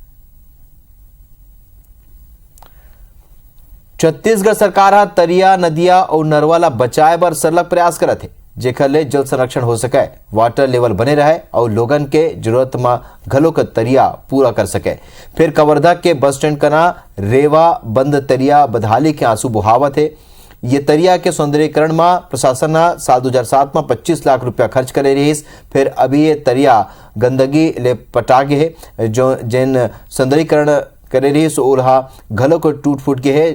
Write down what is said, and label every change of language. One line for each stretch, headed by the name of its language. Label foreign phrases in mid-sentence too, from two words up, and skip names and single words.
Chhattisgarhi: छत्तीसगढ़ सरकार तरिया, नदिया और नरवा ला बचाए बर सरलग प्रयास करत है, जेकर ले जल संरक्षण हो सके,
English: water level
Chhattisgarhi: बने रहे और लोगन के जरूरत में घलो का तरिया पूरा कर सके। फिर कवर्धा के बस स्टैंड कना रेवा बंद तरिया बदहाली के आंसू बुहावत है। ये तरिया के सौंदर्यीकरण में प्रशासन साल 2007 में 25 लाख रुपया खर्च करे रही। फिर अभी ये तरिया गंदगी ले पटागे है जो जिन सौंदर्यीकरण करे रही सो ओल्हा घलो को टूट फूट के है।